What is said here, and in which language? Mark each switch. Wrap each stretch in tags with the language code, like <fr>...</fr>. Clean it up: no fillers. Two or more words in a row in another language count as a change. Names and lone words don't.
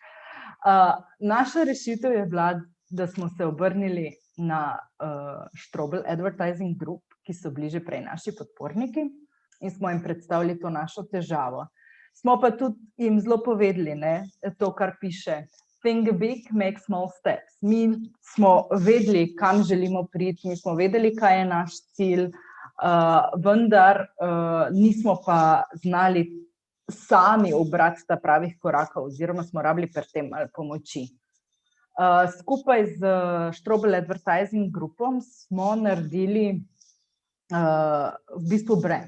<sl>Naša rešitev je bila, da smo se obrnili na Strobl Advertising Group, ki so bili že prej naši podporniki, in smo jim predstavili to našo težavo. Smo pa tudi jim zelo povedali, to, kar piše</sl> <en>Think big, make small steps.</en> <sl>Mi smo vedeli, kam želimo priti, mi smo vedeli, kaj je naš cilj, vendar nismo pa znali sami ubrati ta pravih korakov oziroma smo rabili pri tem malo pomoči. Skupaj z Strobl Advertising Groupom smo naredili v bistvu brand.</sl>